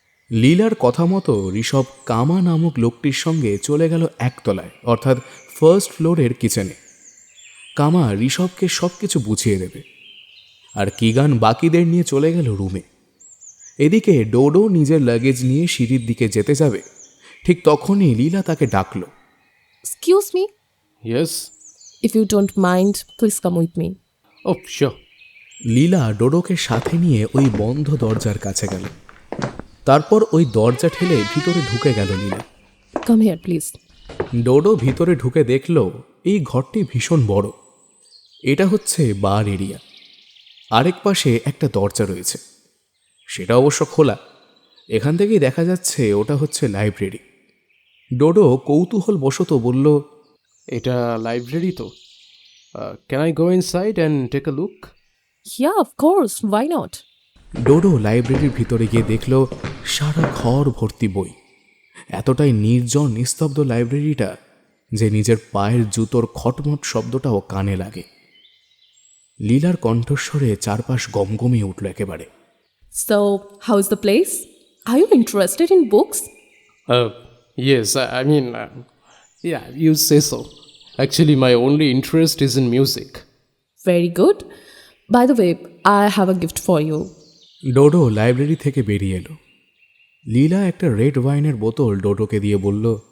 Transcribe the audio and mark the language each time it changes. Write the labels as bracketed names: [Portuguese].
[Bangla] লীলার কথা মতো ঋষভ কামা নামক লোকটির সঙ্গে চলে গেল একতলায়, অর্থাৎ ফার্স্ট ফ্লোরের কিচেনে। কামা ঋষভকে সব কিছু বুঝিয়ে দেবে, আর কিগান বাকিদের নিয়ে চলে গেল রুমে। এদিকে ডোডো নিজের লাগেজ নিয়ে সিঁড়ির দিকে যেতে যাবে, ঠিক তখনই লীলা তাকে ডাকল। [English] Excuse me. Yes. If you don't mind, please come with me. Oh sure. [Bangla] লীলা ডোডোকে সাথে নিয়ে ওই বন্ধ দরজার কাছে গেল। তারপর ওই দরজা ঠেলে ভিতরে ঢুকে গেল লীলা। [English] Come here, please. [Bangla] ডোডো ভিতরে ঢুকে দেখল এই ঘরটি ভীষণ বড়। এটা হচ্ছে বার এরিয়া। আরেক পাশে একটা দরজা রয়েছে, সেটা অবশ্য খোলা। এখান থেকেই দেখা যাচ্ছে ওটা হচ্ছে লাইব্রেরি। ডোডো কৌতূহল বশত বলল, এটা লাইব্রেরি তো, [English] Can I go inside and take a look? Yeah, of course. Why not? [Bangla] Dodo লাইব্রেরির ভিতরে গিয়ে দেখল সারা ঘর ভর্তি বই। এতটাই নির্জন নিস্তব্ধ লাইব্রেরিটা যে নিজের পায়ের জুতোর খটমট শব্দটাও কানে লাগে। লীলার কণ্ঠস্বরে চারপাশ গমগমিয়ে উঠল একেবারে। [English] So, how is the place? Are you interested in books? Yes, I mean, yeah, you say so. Actually, my only interest is in music. Very good. By the way, I have a gift for you. [Bangla] Dodo library থেকে বেরিয়ে এলো। লীলা একটা red ওয়াইনের বোতল ডোডোকে দিয়ে বলল,